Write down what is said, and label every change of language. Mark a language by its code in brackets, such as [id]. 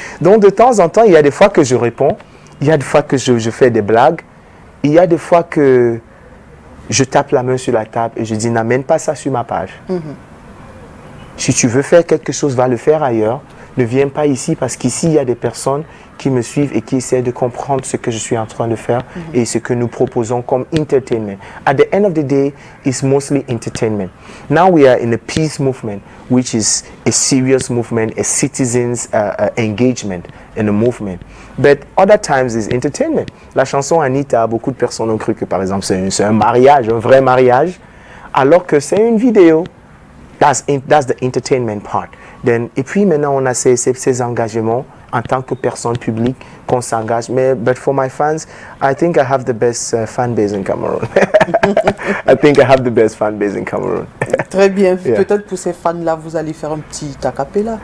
[fr] Donc de temps en temps, il y a des fois que je réponds, il y a des fois que je fais des blagues, il y a des fois que je tape la main sur la table et je dis n'amène pas ça sur ma page. Si tu veux faire quelque chose, va le faire ailleurs. Ne viens pas ici parce qu'ici, il y a des personnes qui me suivent et qui essaient de comprendre ce que je suis en train de faire et ce que nous proposons comme entertainment. [en] At the end of the day, it's mostly entertainment. Now we are in a peace movement, which is a serious movement, a citizens' engagement in a movement. But other times it's entertainment. [fr] La chanson Anita, beaucoup de personnes ont cru que, par exemple, c'est un mariage, un vrai mariage, alors que c'est une vidéo. [en] That's the entertainment part. [fr] Et puis maintenant, on a ces engagements en tant que personne publique qu'on s'engage. [en] Mais but for my fans, I think I have the best fan base in Cameroon. I think I have the best fan base in Cameroon. [fr] Très bien. [en] Yeah. [fr] Peut-être pour ces fans-là, vous allez faire un petit a cappella.